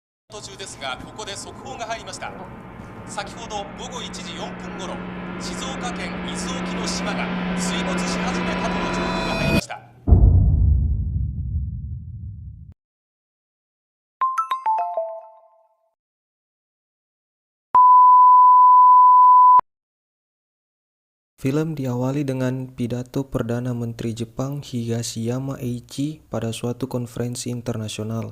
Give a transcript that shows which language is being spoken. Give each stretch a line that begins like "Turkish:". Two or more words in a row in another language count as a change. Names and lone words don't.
Japanese: 途中ですが、ここで速報が入りました。先ほど午後1時4分頃、静岡県伊豆沖の島が水没し始めたとの情報が入りました。
Indonesian: Film diawali dengan pidato Perdana Menteri Jepang Higashiyama Eiichi pada suatu konferensi internasional.